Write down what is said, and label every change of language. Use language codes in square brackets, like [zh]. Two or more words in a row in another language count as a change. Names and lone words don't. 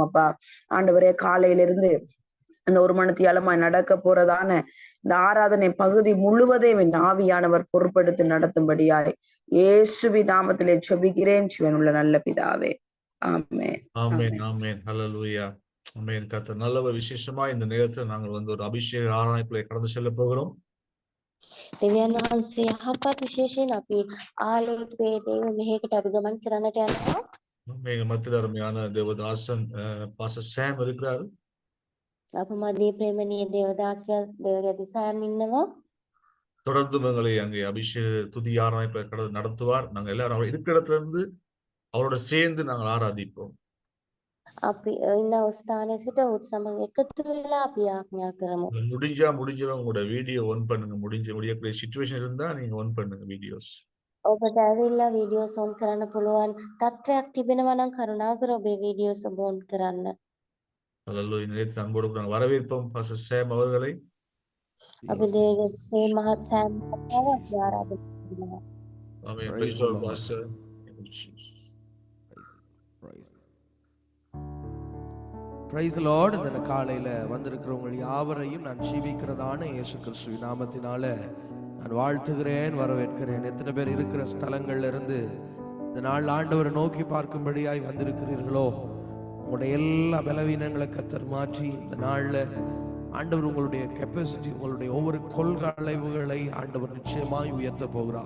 [ta] அப்பா ஆண்டவரே, காலையிலிருந்து அந்த ஒரு மணித்தியாலமாய் நடக்க போறதான இந்த ஆராதனை பகுதி முழுவதையும் என் ஆவியானவர் பொறுப்படுத்தி நடத்தும்படியாய் இயேசுவின் நாமத்திலே ஜெபிக்கிறேன் ஜீவனுள்ள நல்ல பிதாவே, ஆமென். ஆமென், ஆமென். ஹல்லேலூயா. ஆமென். கர்த்தர் நல்லவர். விசேஷமா இந்த நேரத்தில் நாங்கள் ஒரு அபிஷேக ஆராதனைக்குள்ளே கடந்து செல்ல போகிறோம். [si] දෙවියන් වහන්සේ යහපත් විශේෂයෙන් අපි ආලෝකයේ දේව මෙහෙකට අපි ගමන් කරන්නට යනවා. [ta] எங்கள் மத்தியில் அருமையான தேவதாசன் பாஸ்டர் சாம் இருக்கிறார். [si] අප මැදේ ප්‍රේමණීය දේවදාසයා දේවගතිසාම් ඉන්නවා. [ta] தொடர்ந்து எங்களை அங்கே அபிஷேக துதி ஆராதனை கடந்து நடத்துவார். நாங்கள் எல்லாரும் அவர் இருக்கிற இடத்துல இருந்து அவரோட சேர்ந்து நாங்கள் ஆராதிப்போம். [si] අපි ඉන්න ස්ථානයේ සිට උත් සමග එකතු වෙලා අපි යාඥා කරමු. [ta] முடிஞ்சவங்க உங்களோட [en] video on [ta] பண்ணுங்க. முடியக்கூடிய சிச்சுவேஷன் இருந்தா நீங்க ஒன் பண்ணுங்க வீடியோஸ். [si] ඔබට ඇවිල්ලා [en] videos on [si] කරන්න පුළුවන් තත්ත්වයක් තිබෙනවා නම් කරුණාකර ඔබේ වීඩියෝස් ඔබ ඔන් කරන්න. [ta] ஹல்லேலூயா. இந்த நேரத்தில் அன்போடு நாங்கள் வரவேற்போம் பாஸ்டர் சாம் அவர்களை. [si] අපි මේ මහත් සෑම් මහත්මයාව අපි ආරාධනා කරනවා. [ta] ஆமென். [en] Praise the Lord, Pastor. Thank you, Jesus. Praise the Lord. [ta] இந்த காலையில வந்திருக்கிறவங்க யாவரையும் நான் ஜீவிக்கிறதான இயேசு கிறிஸ்துவின் நாமத்தினால நான் வாழ்த்துகிறேன், வரவேற்கிறேன். எத்தனை பேர் இருக்கிற ஸ்தலங்கள்ல இருந்து இந்த நாள் ஆண்டவரை நோக்கி பார்க்கும்படியாய் வந்திருக்கிறீர்களோ, உங்களுடைய எல்லா பலவீனங்களை கர்த்தர் மாற்றி இந்த நாள்ல ஆண்டவர் உங்களுடைய கெப்பாசிட்டி, உங்களுடைய ஒவ்வொரு கொள்களைவுகளை ஆண்டவர் நிச்சயமாய் உயர்த்த போகிறார்.